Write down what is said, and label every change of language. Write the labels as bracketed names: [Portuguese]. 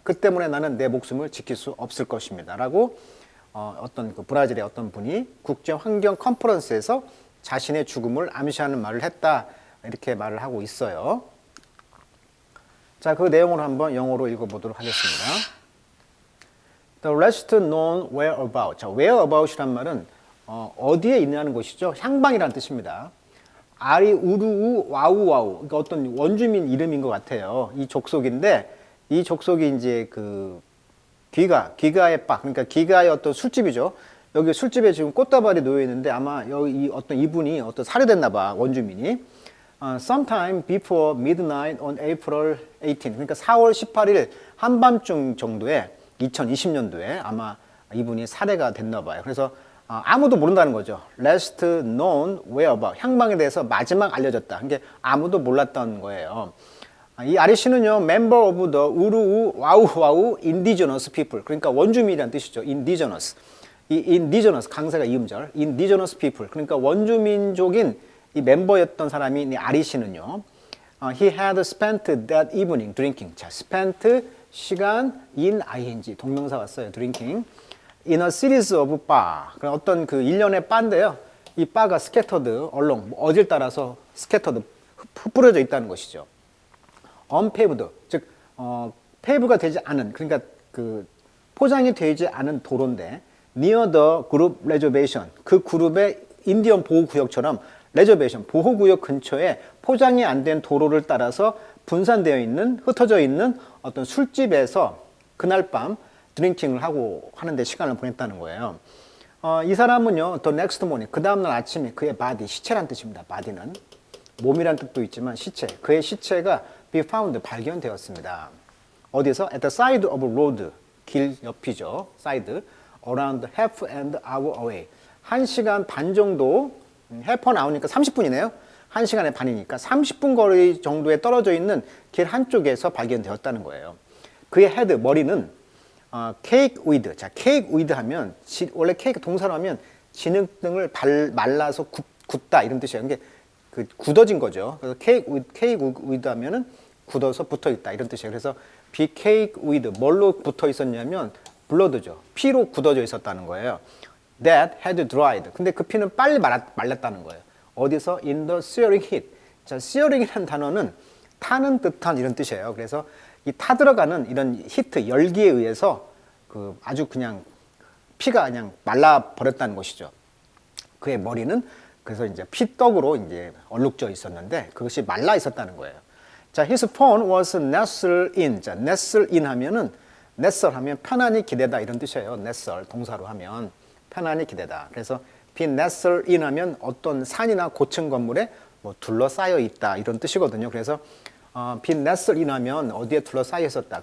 [Korean] 그 때문에 나는 내 목숨을 지킬 수 없을 것입니다. 라고 어떤 그 브라질의 어떤 분이 국제환경 컨퍼런스에서 자신의 죽음을 암시하는 말을 했다. 이렇게 말을 하고 있어요. 자, 그 내용을 한번 영어로 읽어보도록 하겠습니다. [English] The rest known whereabout. [Korean] 자, whereabout이란 말은 어디에 있냐는 것이죠. 향방이라는 뜻입니다. 아리 우루우 와우와우. 그러니까 어떤 원주민 이름인 것 같아요. 이 족속인데, 이 족속이 이제 그 귀가의 바, 그러니까 귀가의 어떤 술집이죠. 여기 술집에 지금 꽃다발이 놓여 있는데 아마 여기 어떤 이분이 어떤 살해됐나 봐, 원주민이. [English] Sometime before midnight on April 18. [Korean] 그러니까 4월 18일 한밤중 정도에 2020년도에 아마 이분이 살해가 됐나 봐요. 그래서 아무도 모른다는 거죠. [English] Last known whereabout. [Korean] 향방에 대해서 마지막 알려졌다. 이게 아무도 몰랐던 거예요. 이 아리씨는요, [English] member of the 우르우 와우 indigenous people. [Korean] 그러니까 원주민이라는 뜻이죠. indigenous. 이 indigenous 강세가 이음절. [English] indigenous people. [Korean] 그러니까 원주민족인 이 멤버였던 사람이 이 아리씨는요. [English] He had spent that evening drinking. [Korean] 자, spent 시간 in ing 동명사 왔어요. [English] drinking in a series of bar. [Korean] 그런 어떤 그 일련의 바인데요. 이 바가 [English] scattered along [Korean] 어딜 따라서 scattered 흩뿌려져 있다는 것이죠. unpaved 즉 페이브가 되지 않은 그러니까 그 포장이 되지 않은 도로인데 [English] near the group reservation [Korean] 그 그룹의 인디언 보호구역처럼 레저베이션 보호구역 근처에 포장이 안 된 도로를 따라서 분산되어 있는 흩어져 있는 어떤 술집에서 그날 밤 드링킹을 하고 하는데 시간을 보냈다는 거예요. 이 사람은요, [English] the next morning [Korean] 그 다음날 아침에 그의 body 시체란 뜻입니다. body는 몸이란 뜻도 있지만 시체 그의 시체가 [English] be found [Korean] 발견되었습니다. 어디서? [English] at the side of road [Korean] 길 옆이죠. [English] side around half an hour away [Korean] 1시간 반 정도 [English] half an hour니까 [Korean] 30분이네요. 1시간의 반이니까 30분 거리 정도에 떨어져 있는 길 한쪽에서 발견되었다는 거예요. 그의 헤드, 머리는 [English] cake with, [Korean] 자, cake with 하면 원래 케이크 동사로 하면 진흙등을 말라서 굳다 이런 뜻이에요. 이게 그 굳어진 거죠. 그래서 [English] cake with [Korean] 하면은 굳어서 붙어 있다 이런 뜻이에요. 그래서 [English] be cake with [Korean] 뭘로 붙어 있었냐면 블러드죠. 피로 굳어져 있었다는 거예요. [English] That had dried. [Korean] 근데 그 피는 빨리 말랐다는 거예요. 어디서? [English] In the searing heat. [Korean] 자, searing이라는 단어는 타는 듯한 이런 뜻이에요. 그래서 이 타들어가는 이런 히트, 열기에 의해서 그 아주 그냥 피가 그냥 말라 버렸다는 것이죠. 그의 머리는 그래서 이제 피떡으로 이제 얼룩져 있었는데 그것이 말라 있었다는 거예요. [English] 자, his phone was nestled in. [Korean] 자, nestled in 하면은 nestle 하면 편안히 기대다 이런 뜻이에요. nestle 동사로 하면 편안히 기대다. 그래서 [English] be nestled in [Korean] 하면 어떤 산이나 고층 건물에 뭐 둘러싸여 있다 이런 뜻이거든요. 그래서 [English] be nestled in [Korean] 하면 어디에 둘러싸여 있었다.